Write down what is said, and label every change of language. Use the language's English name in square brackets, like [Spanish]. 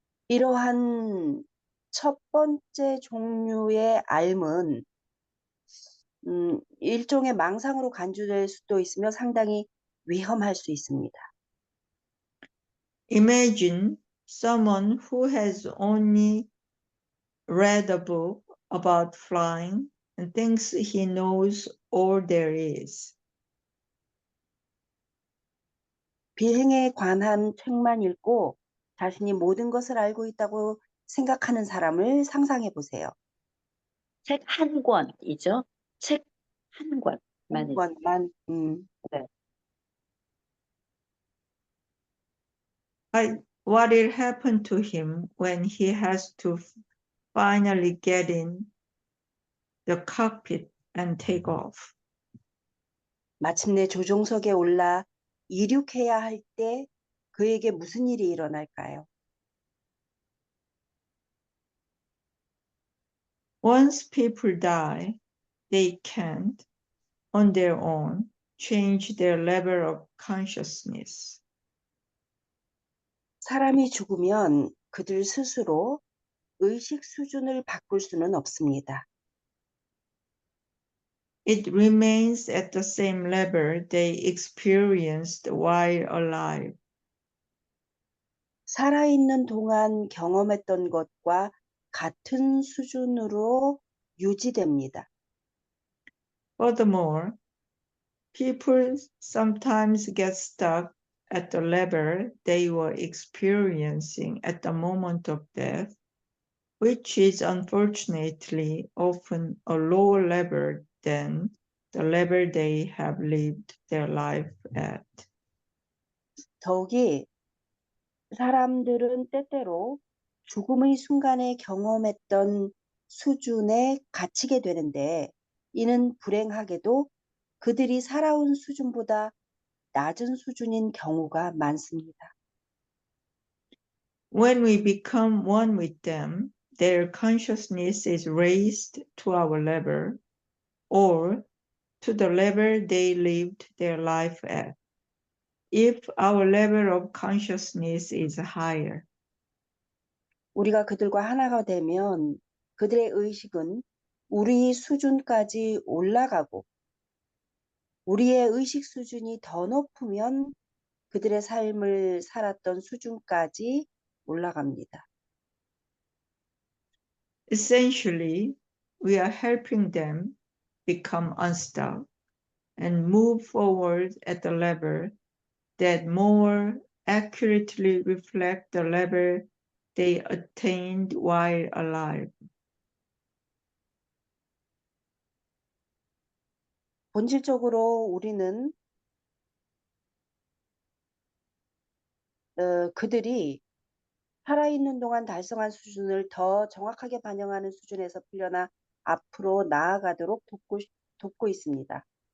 [Korean] 이러한 첫 번째 종류의 알은 일종의 망상으로 간주될 수도 있으며 상당히 위험할 수 있습니다. [English] Imagine someone who has only read a book about flying and thinks he knows all there is. [Korean] 비행에 관한 책만 읽고 자신이 모든 것을 알고 있다고 생각하는 사람을 상상해 보세요. 책 한 권이죠. 책 한 권만 한 읽. 권만. 네. [English] What will happen to him when he has to finally get in the cockpit and take off? [Korean] 마침내 조종석에 올라 이륙해야 할 때 그에게 무슨 일이 일어날까요? [English] Once people die, they can't, on their own, change their level of consciousness. [Korean] 사람이 죽으면 그들 스스로 의식 수준을 바꿀 수는 없습니다. [English] It remains at the same level they experienced while alive. [Korean] 살아있는 동안 경험했던 것과 같은 수준으로 유지됩니다. [English] Furthermore, people sometimes get stuck at the level they were experiencing at the moment of death, which is unfortunately often a lower level than the level they have lived their life at. [Korean] 더욱이 사람들은 때때로 죽음의 순간에 경험했던 수준에 갇히게 되는데 이는 불행하게도 그들이 살아온 수준보다 낮은 수준인 경우가 많습니다. [English] When we become one with them, their consciousness is raised to our level or to the level they lived their life at, if our level of consciousness is higher. [Korean] 우리가 그들과 하나가 되면 그들의 의식은 우리 수준까지 올라가고 우리의 의식 수준이 더 높으면 그들의 삶을 살았던 수준까지 올라갑니다. [English] Essentially, we are helping them become unstuck and move forward at the level that more accurately reflect the level they attained while alive. [Korean] 본질적으로 우리는 그들이 살아있는 동안 달성한 수준을 더 정확하게 반영하는 수준에서 풀려나 앞으로 나아가도록 돕고 있습니다.